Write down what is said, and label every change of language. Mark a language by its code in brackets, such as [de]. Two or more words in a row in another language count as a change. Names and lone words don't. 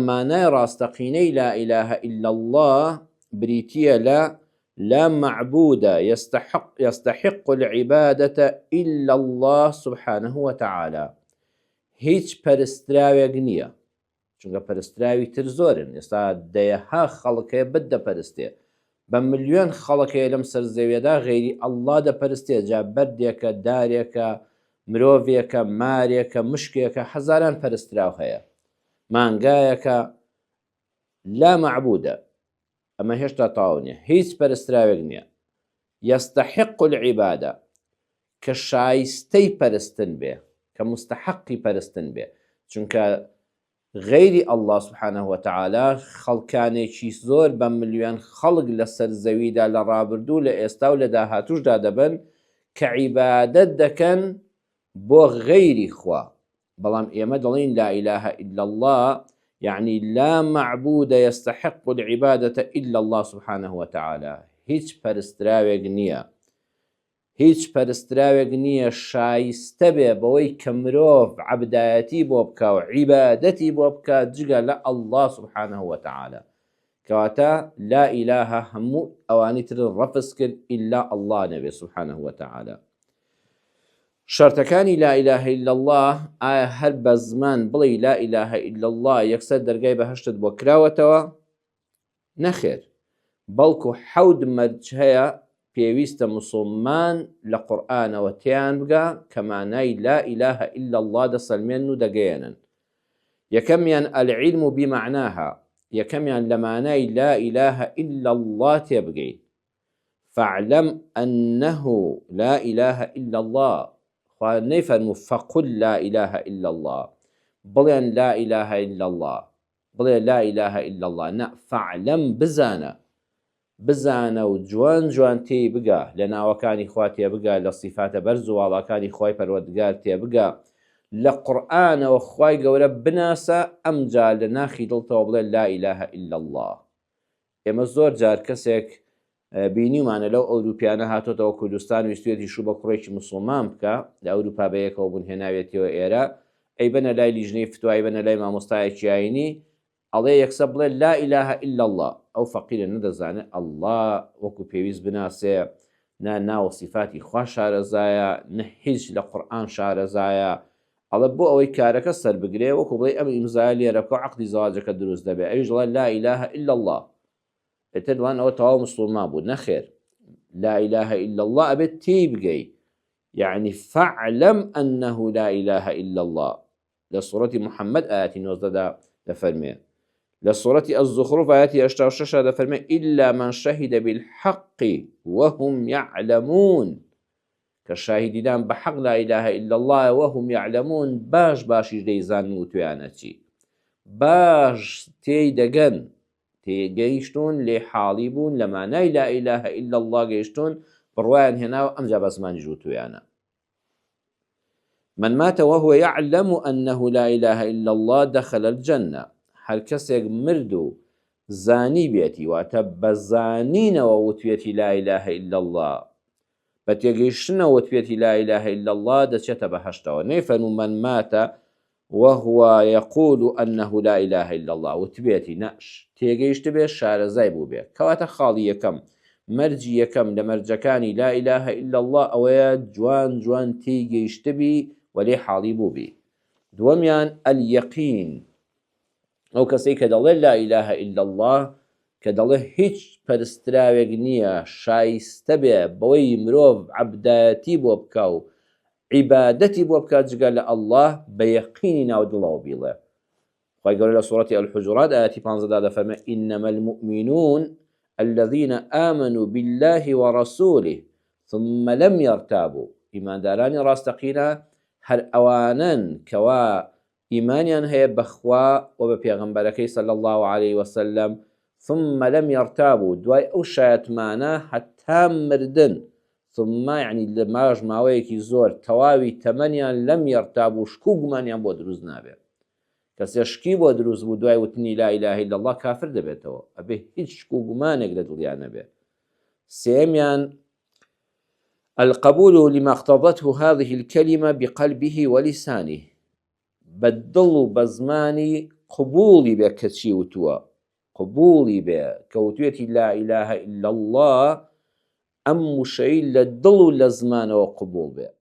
[ckb] معنای ڕاستەقینەی [ar] لا إله إلا الله بریتیە لا معبود يستحق العبادة إلا الله سبحانه وتعالى. [ckb] هیچ پەرستراوێک نییە، چونکە پەرستراوی تر زۆرن. ئێستا دەیەها خەڵکەیە بتدەپەرستێ، بە ملیۆن خەڵکەیە لەم سەر زەویەدا غەیری ئەڵڵا دەپەرستێ. جا بەردێکە، دارێکە، مرۆڤێکە، مارێکە، مشکێکە، هەزاران پەرستراو هەیە، مانگایەکە. [ar] لا معبودە، [ckb] ئەمە هێشتا تەواو نییە، هیچ پەرستراوێک نییە. [ar] يستحق العبادة، [ckb] کە شایستەی پەرستن بێ، کە مستحقی پەرستن بێ. چونکە غەیری ئەڵڵا [ar] سبحانه وتعالى [ckb] خەڵکانێکی زۆر بە ملیۆن خەڵک لەسەر زەویدا لە ڕابردوو لە ئێستا و لە داهاتووشدا دەبن کە عیبادەت دەکەن بۆ غەیری خوا. بەڵام ئێمە دەڵێن [ar] لا إله إلا الله، يعني لا معبود يستحق العبادة إلا الله سبحانه وتعالى. [ckb] هیچ پەرستراوێک نییە، هیچ پەرستراوێک نییە شایستە بێ بەوەی کە مرۆڤ عەبدایەتی بۆ بکە و عیبادەتی بۆ بکە جگە لە ئەڵڵا [ar] سبحانه وتعالى. [ckb] کەواتە [ar] لا إله [ckb] هەموو ئەوانی تر ڕەفز کرد [ar] ئیلا ئەڵڵا [ckb] نەبێ [ar] سبحانه وتعالى. شەرتەکانی لا إله إلا الله، [ckb] ئایا هەر بە زمان بڵێ [ar] لا إله إلا الله [ckb] یەکسەر دەرگای بەهەشتت بۆ کراوەتەوە؟ نەخێر، بەڵکو حەود مەرج هەیە پێویستە مسلمان لە قورئانەوە تێیان بگا کە مانای [ar] لا إله إلا الله [ckb] دەسەلمێن و دەگەیەنن. یەکەمیان [ar] العلم بمعناها، [ckb] یەکەمیان لە مانای [ar] لا إله إلا الله [ckb] تێبگەین. [ar] فاعلم أنه لا إله إلا الله، [ckb] خوا نەیفەرموو [ar] فقل لا إله إلا الله، [ckb] بڵێن [ar] لا إله إلا الله، [ckb] بڵێ [ar] لا إله إلا الله، [ckb] نا فاعلم بزانە و جوان جوان تێی بگە، لە ناوەکانی خوا تێبگە، لە صیفاتە بەرز و واڵاکانی خوای پەروەردگار تێبگە، لە قورئانەوە خوای گەورە بناسە، ئەمجا لە ناخی دڵتەوە بڵێ [ar] لا إله إلا الله. [ckb] ئێمە زۆر جار کەسێک بینیمانە لەو ئەوروپیانە هاتۆتەوە کوردستان و ویستوێتی شوو بە کوڕێکی مسلمان بکە، لە ئەوروپا بەیەکەوە بوون هێناوێتەوە ئێرە، ئەی بەنە لای لیژنەی فتوایی، بەنە لای مامۆستایەکی ئاینی، ئەڵێ یەکسە بڵێ [ar] لا إله إلا الله. [ckb] ئەو فەقیرە نەدەزانێت ئەڵڵا وەکو پێویست بناسێ، نا ناوە صیفاتی خوا شارەزایە، نە هیچ لە قورئان شارەزایە. ئەڵێ بۆ ئەوەی کارەکە سەر بگرێ وەکو بڵێ ئەم ئیمزای لێرە بکە و عەقدی زەواجەکە دروست دەبێ، ئەویش دەڵێ [ar] لا إله إلا الله. [ckb] ئێتر دڵان ئەوە تەواو مسلمان بوو. نەخێر، [ar] لا إله إلا الله [ckb] ئەبێت تێی بگەی، [ar] يعني فاعلم أنه لا إله إلا الله. [ckb] لە سوورەتی محەممەد ئاەتی 19 دەفەرمێ، لە سوورەتی الزخرف ئاەتی 86 دەفەرمێ [ar] إلا من شهد بالحق وهم يعلمون، [ckb] کە شاهیدیدان بە حەق [ar] لا إله إلا الله وهم يعلمون، [ckb] باش باشیش دەیزانن و تویانە چی، باش تێی دەگەن، تێگەیشتون لێ حاڵی بوون لە مانای [ar] لا إله إلا الله [ckb] گەیشتون، بڕوایان هێناوە ئەمجا بە زمانی ژووتویانە. [ar] من مات وهو يعلم أنه لا إله إلا الله دخل الجنة. [ckb] هەر کەسێک مرد و زانی بێتی، واتە بە زانینەوە وتوێتی [ar] لا إله إلا الله، [ckb] بە تێگەیشتنەوە وتوێتی [ar] لا إله إلا الله، [ckb] دەچێتە بەهەشتەوە. [ar] نەیفەرموو من مات وهو يقول أنه لا إله إلا الله، [ckb] وتبێتی نەش تێگەیشت بێ شارەزای بوو بێ. کەواتە خاڵی یەکەم، مەرجی یەکەم لە مەرجەکانی [ar] لا إله إلا الله [ckb] ئەوەیە جوان جوان تێگەیشت بی و لێ حاڵی بوو بی. دووەمیان اليەقین، ئەو کەسەی کە دەڵێ [ar] لا إله إلا الله، [ckb] کە دەڵێ هیچ پەرستراوێک نییە شایستە بێ بەوەی مرۆڤ عەبدایەتی بۆ بکە و عیبادەتی بۆ بکە جگە لە ئەڵڵا، بە یەقینی ناو دڵەوە بیڵێ. خوای گەورە لە سوورەتی الحجرات ئاەتی 15 دەفەرمێ [ar] إنما المؤمنون الذين آمنوا بالله ورسوله ثم لم يرتابوا. [ckb] ئیماندارانی ڕاستەقینە هەر ئەوانن کەوا ئیمانیان هەیە بەخوا و بە پێغەمبەرەکەی [ar] صلی الله عليه وسلم، ثم لم يرتابوا، [ckb] دوای ئەو شایەتمانە هەتا مردن، ثم يعني لە ماوەیەکی زۆر تەواوی تەمەنیان [ar] لەم يرتابوا، [ckb] شک و گومانیان بۆ دروست نابێت. کەسێ شکی بۆ دروست بوو دوای وتنی [ar] لا إله إلا الله [ckb] کافر دەبێتەوە، ئەبێ هیچ شک و گومانێک لە دڵیان نەبێ. [ar] سێمیان القبول لما اقتضته هذه الكلمة بقلبه ولسانه، [ckb] بەدڵ و بە زمانی قبوڵی بێ کەچی وتووە قبوڵی بێ کەوتوێتی [ar] لا إله إلا الله [ckb] ئەم وشەی لە دڵ و لە زمانەوە قبوڵ بێ